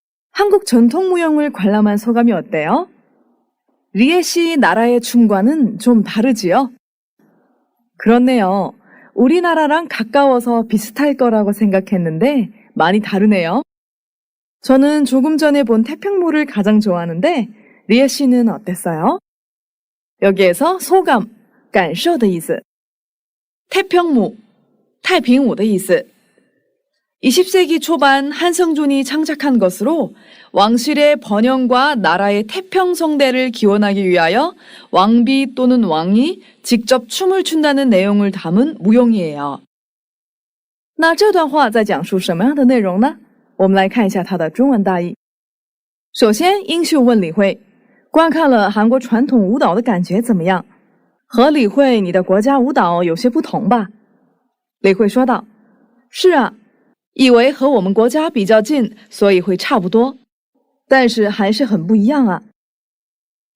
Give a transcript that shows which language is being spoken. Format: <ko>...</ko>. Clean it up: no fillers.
<ko>한국 전통무용을 관람한 소감이 어때요? 리에 씨 나라의 춤과는 좀 다르지요? 그렇네요. 우리나라랑 가까워서 비슷할 거라고 생각했는데 많이 다르네요. 저는 조금 전에 본 태평무를 가장 좋아하는데 리에 씨는 어땠어요? 여기에서</ko> <zh>소감, 感受的意思. 태평무, 太平舞的意思.</zh> <ko>20세기 초반 한성준이 창작한 것으로 왕실의 번영과 나라의 태평성대를 기원하기 위하여 왕비 또는 왕이 직접 춤을 춘다는 내용을 담은 무용이에요.</ko> <zh>那这段话在讲述什么样的内容呢？我们来看一下它的中文大意。首先，英秀问李慧，观看了韩国传统舞蹈的感觉怎么样？和李慧你的国家舞蹈有些不同吧？李慧说道：“是啊，以为和我们国家比较近，所以会差不多，但是还是很不一样啊。”</zh>